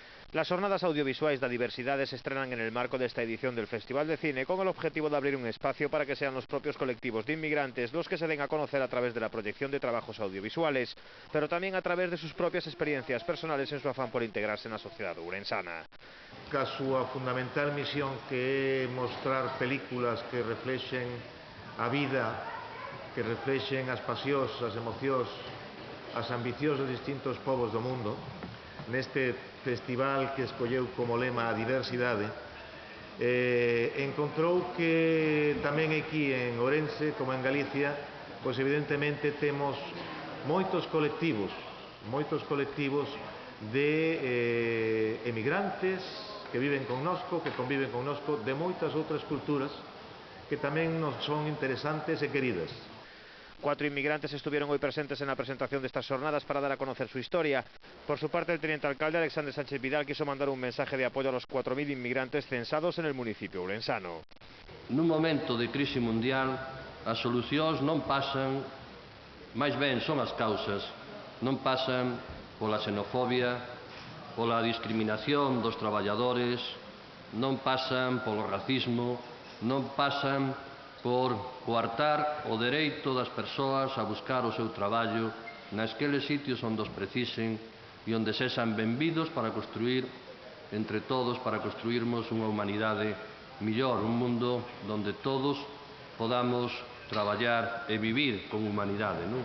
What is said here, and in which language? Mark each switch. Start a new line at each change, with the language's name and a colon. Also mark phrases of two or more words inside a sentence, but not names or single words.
Spanish: Las jornadas
Galician: audiovisuais da diversidade
Spanish: se estrenan en el marco desta edición del Festival de Cine con el objetivo de abrir un espacio para que sean los propios colectivos de inmigrantes los que se den a conocer a través de la proyección de trabajos audiovisuales, pero también a través de sus propias experiencias personales en su afán por integrarse
Galician: na sociedade ourensana. A súa fundamental misión que é mostrar películas que reflexen a vida, que reflexen as pasións, as emocións, as ambicións dos distintos povos do mundo, neste festival que escolleu como lema a diversidade, encontrou que tamén aquí en Ourense, como en Galicia, pois evidentemente temos moitos colectivos de emigrantes que viven connosco, que conviven connosco, de moitas outras culturas que tamén nos son interesantes e queridas.
Spanish: 4 inmigrantes estuvieron hoy presentes en la presentación de estas jornadas para dar a conocer su historia. Por su parte, el teniente alcalde Alexandre Sánchez Vidal quiso mandar un mensaje de apoyo a los 4.000 inmigrantes censados en el municipio ourensano.
Galician: Nun momento de crise mundial, as solucións non pasan, máis ben son as causas, non pasan pola xenofobia, pola discriminación dos traballadores, non pasan polo racismo, non pasan por coartar o dereito das persoas a buscar o seu traballo nasqueles sitios onde os precisen e onde sexan benvidos para construir entre todos, para construirmos unha humanidade millor, un mundo onde todos podamos traballar e vivir con humanidade, non?